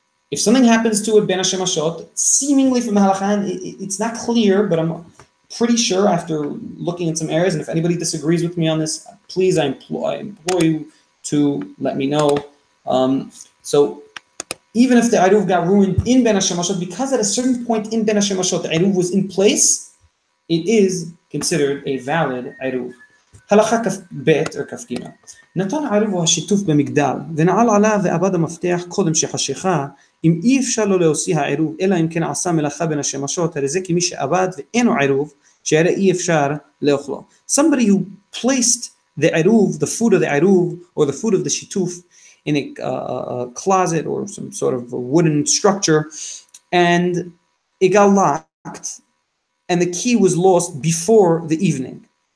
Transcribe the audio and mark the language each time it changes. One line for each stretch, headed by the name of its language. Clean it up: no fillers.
English: If something happens to it Ben Hashemashot, seemingly from the halakha, it's not clear, but I'm pretty sure after looking at some areas, and if anybody disagrees with me on this, please, I implore you to let me know. So even if the eruv got ruined in Ben Hashemashot, because at a certain point in Ben Hashemashot the eruv was in place, it is considered a valid eruv.
Hebrew: הלכה כף ב' או כף ג' נתן הערוב או השיתוף במגדל ונעל עליו ואבד המפתח קודם שחשיכה אם אי אפשר לו להוציא העירוב אלא אם כן עשה מלאכה בין השמשות הרי זה כמי שאבד ואינו עירוב שהרי אי אפשר לאכלו.
English: Somebody who placed the עירוב, the food of the עירוב or the food of the שיתוף in a closet or some sort of a wooden structure and it got locked and the key was lost before the evening.